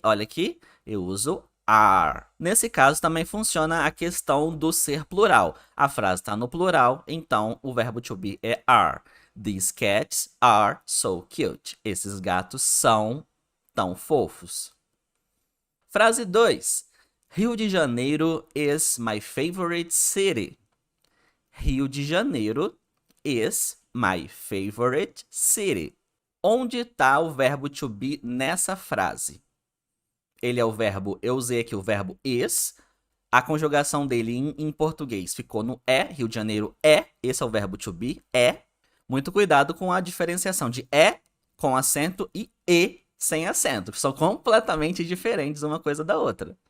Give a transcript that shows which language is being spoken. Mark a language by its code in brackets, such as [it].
[pt] Olha aqui, eu uso are. Nesse caso, também funciona a questão do ser plural. A frase está no plural, então o verbo to be é are. [en] These cats are so cute. [pt] Esses gatos são tão fofos. Frase 2. [en] Rio de Janeiro is my favorite city. Rio de Janeiro is my favorite city. [pt] Onde está o verbo to be nessa frase? Ele é o verbo, eu usei aqui o verbo is. A conjugação dele em português ficou no é. Rio de Janeiro é. Esse é o verbo to be, é. Muito cuidado com a diferenciação de é com acento e sem acento, que são completamente diferentes uma coisa da outra.